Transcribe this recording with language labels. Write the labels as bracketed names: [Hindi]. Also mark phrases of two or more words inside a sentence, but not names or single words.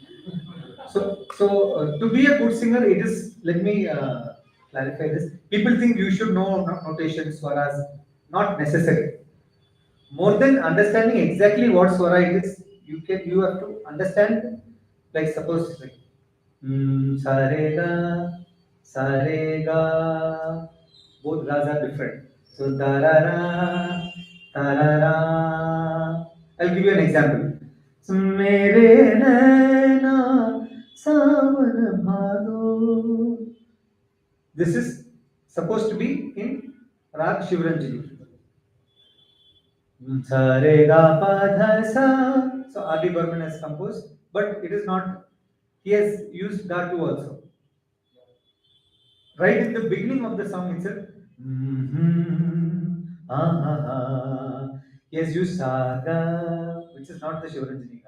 [English] So to be a good singer, it is. Let me clarify this. People think you should know notations, swaras. Not necessary. More than understanding exactly what swara it is, you have to understand. Like suppose it's like sa re ga. Both gas are different. So da ra ra, ta ra ra. I'll give you an example. So, mere naina sawan bhado. This is supposed to be in Rag Shivranjani. Sa re ga pa dha sa. So R.D. Burman has composed, but it is not. He has used dhatu also. Right in the beginning of the song itself. He has used saga, which is not the Shivaranjani.